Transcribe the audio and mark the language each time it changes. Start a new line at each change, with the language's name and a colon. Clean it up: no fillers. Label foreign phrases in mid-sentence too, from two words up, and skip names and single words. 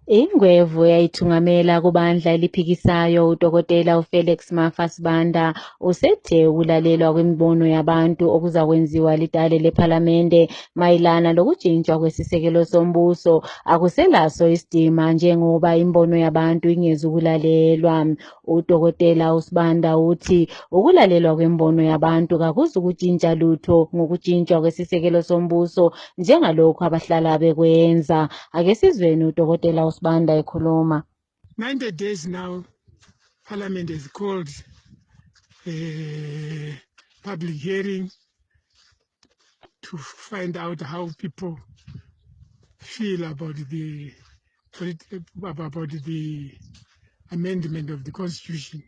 North Ndebele: Ingwevu yayithungamela kubandla eliphikisayo uDokotela uFelix Mafasibanda usethe ukulalelwa kwemibono yabantu okuzakwenziwa lidale lePhalamende mayelana lokujintshwa kwesisekelo sombuso akuselaso isidima njengoba imbono yabantu ingezukulalelwa. uDokotela uSibanda uthi ukulalelwa kwembono yabantu kakuzukujintsha lutho ngokujintshwa kwesisekelo sombuso njengalokhu abahlala bekwenza. Ake sizweni uDokotela uSibanda ekhuluma.
English: 90 days now, Parliament has called a public hearing to find out how people feel about the amendment of the Constitution.